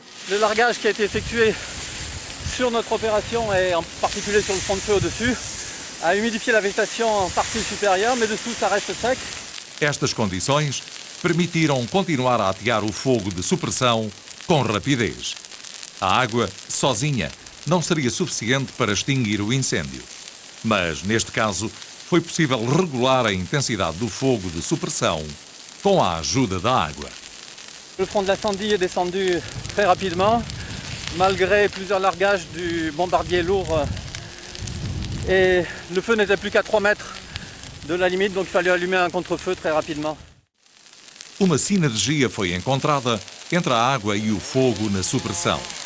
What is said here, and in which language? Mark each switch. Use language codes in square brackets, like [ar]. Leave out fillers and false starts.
[fr] Le largage qui a été effectué sur notre opération et en particulier sur le front de feu au-dessus a humidifié la végétation en partie supérieure, mais dessous ça reste sec. [pt] Estas condições permitiram continuar a atear o fogo de supressão com rapidez. A água, sozinha, não seria suficiente para extinguir o incêndio. Mas, neste caso, foi possível regular a intensidade do fogo de supressão com a ajuda da água. [fr] Le front de l'incendie est descendu très rapidement, malgré plusieurs largages du bombardier lourd. Et le feu n'était plus qu'à 3 mètres de la limite, donc il fallait allumer un contre-feu très rapidement. [pt] Uma sinergia foi encontrada entre a água e o fogo na supressão.